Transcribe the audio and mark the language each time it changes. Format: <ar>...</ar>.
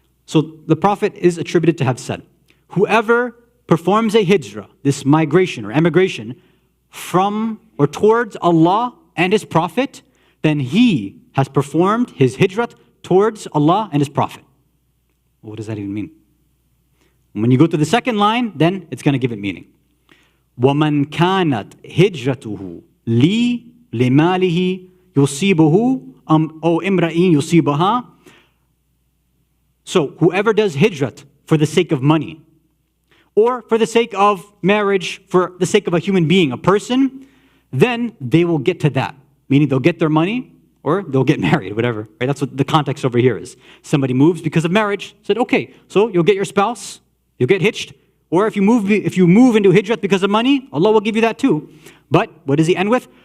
<en>So the Prophet is attributed to have said, whoever performs a hijrah, this migration or emigration, from or towards Allah and His Prophet, then he has performed his hijrat towards Allah and His Prophet. What does that even mean? When you go to the second line, then it's going to give it meaning.</en> <ar>وَمَنْ كَانَتْ هِجْرَتُهُ لِي لِمَالِهِ يُصِيبُهُ أَوْ إِمْرَئٍ يُصِيبُهَا.</ar> <en>So whoever does hijrat for the sake of money, or for the sake of marriage, for the sake of a human being, a person, then they will get to that. Meaning they'll get their money, or they'll get married, whatever. Right? That's what the context over here is. Somebody moves because of marriage, said, okay, so you'll get your spouse, you'll get hitched, or if you move into hijrat because of money, Allah will give you that too. But what does He end with?</en>